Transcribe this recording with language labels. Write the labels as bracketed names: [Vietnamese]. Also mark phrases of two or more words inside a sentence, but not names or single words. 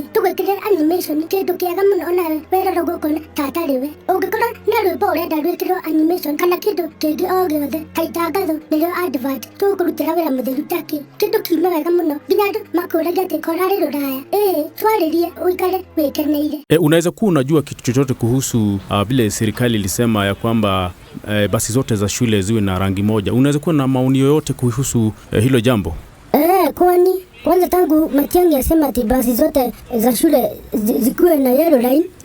[Kikuyu] Tũgwĩkĩrĩra animation kĩndũ kĩega mũno onawe werora gũkũ ta atarĩ we. Ũngĩkorwo na rwĩmbo ũrenda rwĩkĩrwo animation kana kĩndũ kĩngĩ o gĩothe ta itangatho nĩrĩo advert, tũgũkũrutĩra wĩra mũtheru takĩ. Kĩndũ kiume wega mũno nginya andũ makũũragia atĩ korarĩ rũraya. Twarĩrie uikare wĩkeneire. [Swahili] Unaweza kuwa unajua kitu chochote kuhusu vile serikali ilisema ya kwamba basi zote za shule ziwe na rangi moja. Unaweza kuwa na maoni yoyote kuhusu hilo jambo? Kwani kwanza tangu Matiang'i asema ati basi zote za shule zikuwe na [English] yellow line.